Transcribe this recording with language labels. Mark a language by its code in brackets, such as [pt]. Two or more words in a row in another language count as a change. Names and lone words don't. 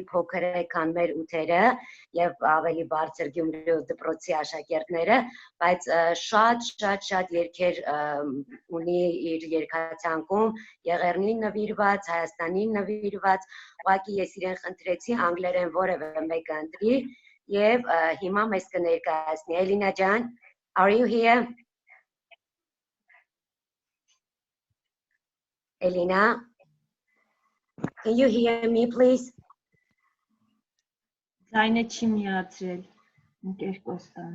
[hy] փոքր է, քան մեր ութերը եւ ավելի բարձր Գյումրու դպրոցի աշակերտները, բայց շատ երգեր ունի իր երգացանկում, Եղեռնին նվիրված, Հայաստանին նվիրված, ուղղակի ես իրեն խնդրեցի անգլերեն որևէ մեկը ընտրի եւ հիմա մեզ կներկայացնի։ Էլինա ջան, [en] are you here? Elena, can you hear me, please? [hy] Ձայնը չի միացրել։ Ընկեր Կոստան։